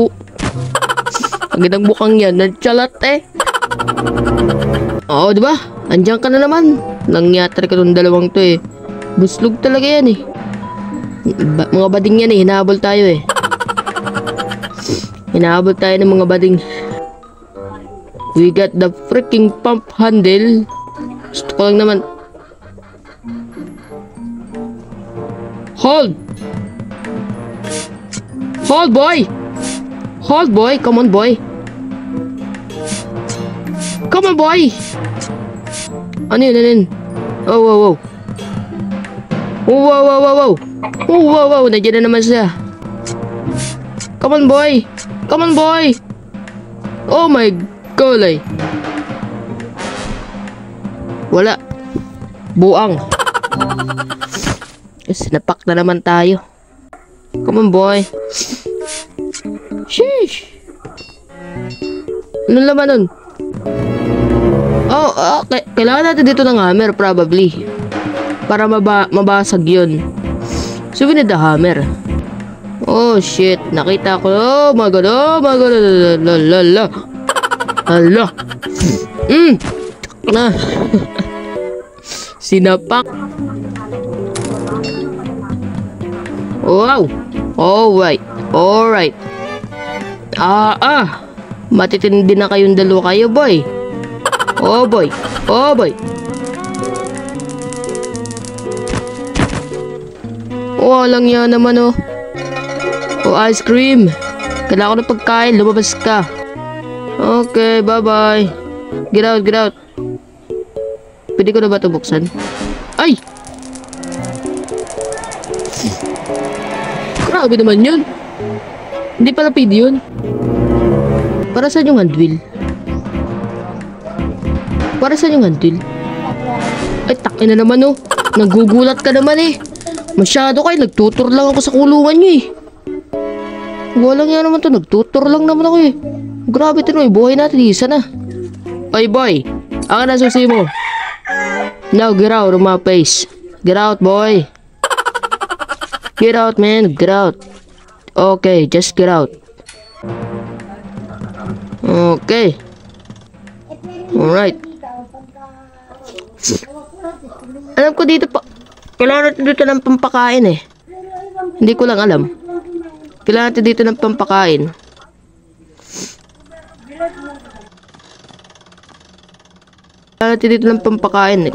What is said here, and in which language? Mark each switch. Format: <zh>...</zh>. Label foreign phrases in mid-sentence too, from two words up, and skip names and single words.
<tl>Ang gandang bukang yan. Nagchalat eh. Oo, diba? Andiyan ka na naman. Nangyatari ka tong dalawang to eh. Buslog talaga yan eh. Mga bading yan eh. Hinahabol tayo eh. Hinahabol tayo ng mga bading.</tl> <en>We got the freaking pump handle.</en> <tl>Gusto ko lang naman.</tl> <en>Hold! Hold boy! Hold boy! Come on boy! Come on boy!</en> <tl>Ano yun? Ano yun?</tl> <en>Oh wow wow! Oh wow wow wow wow! Oh wow wow!</en> <tl>Nandiyan na naman siya!</tl> <en>Come on boy! Come on boy! Oh my golay!</en> <tl>Wala! Buang! Sinapak na naman tayo.</tl> <en>Come on boy.</en> <tl>Sheesh. Ano naman nun?</tl> <en>Oh, okay.</en> <tl>Kailangan natin dito ng hammer probably. Para mabasag yun.</tl> <en>So we need the hammer. Oh shit.</en> <tl>Nakita ko.</tl> <en>Oh my god. Oh my god.</en> <tl>Lalala. Hala. Na. Sinapak. Wow!</tl> <en>Alright. Alright.</en> <tl>Matitindi na kayong dalawa kayo, boy.</tl> <en>Oh, boy. Oh, boy.</en> <tl>Walang yan naman, oh.</tl> <en>Oh, ice cream.</en> <tl>Kailangan ko ng pagkain. Lumabas ka.</tl> <en>Okay, bye-bye. Get out, get out.</en> <tl>Pwede ko na ba ito buksan? Ay! Grabe naman yun. Hindi pala pwede yun. Para saan yung handwheel? Para saan yung handwheel? Ay, takin na naman oh. Nagugulat ka naman eh. Masyado kayo. Nagtutor lang ako sa kulungan nyo eh. Walang yan naman to. Nagtutor lang naman ako eh. Grabe ito no. Buhay natin. Isa na. Ay boy. Ang na susi mo.</tl> <en>Now get out of my face. Get out boy. Get out, man. Get out. Okay, just get out. Okay. Alright.</en> <tl>Alam ko dito pa. Kailangan natin dito ng pampakain eh. Hindi ko lang alam. Kailangan natin dito ng pampakain. Kailangan natin dito ng pampakain eh.</tl>